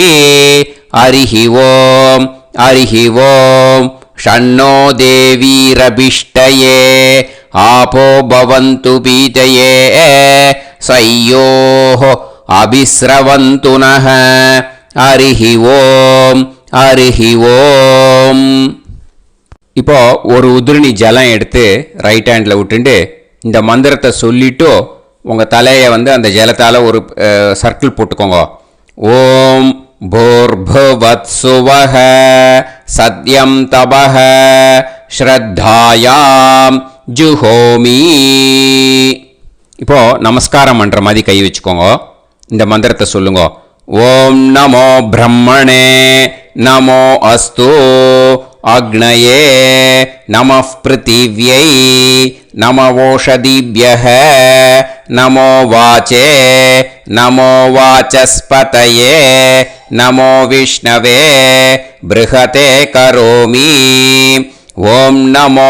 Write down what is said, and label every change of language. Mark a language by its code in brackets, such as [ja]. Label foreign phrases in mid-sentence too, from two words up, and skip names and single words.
[sa] हरिः ओं हरिः ओं. षण्णो देवीरभिष्टये आपो भवन्तु पीतये सयोः अभिस्रवन्तु नः. हरिः ओं हरिः ओं. [ta] இப்போ ஒரு உதிரணி ஜலம் எடுத்து [en] right hand [ta] விட்டுட்டு இந்த மந்திரத்தை சொல்லிட்டு உங்கள் தலையை அந்த ஜலத்தால் ஒரு சர்க்கிள் போட்டுக்கோங்க. [sa] ओम् भूर्भुवत्सुवः सत्यं तपः श्रद्धायां जुहोमि. [ta] இப்போ நமஸ்காரம் பண்ணுற மாதிரி கை வச்சுக்கோங்க. இந்த மந்திரத்தை சொல்லுங்க. [sa] ओं नमो ब्रह्मणे नमो अस्तु अग्नये नमः पृथिव्यै नमवोषधीभ्यः नमो वाचे नमो वाचस्पतये नमो विष्णवे बृहते करोमि ॐ नमो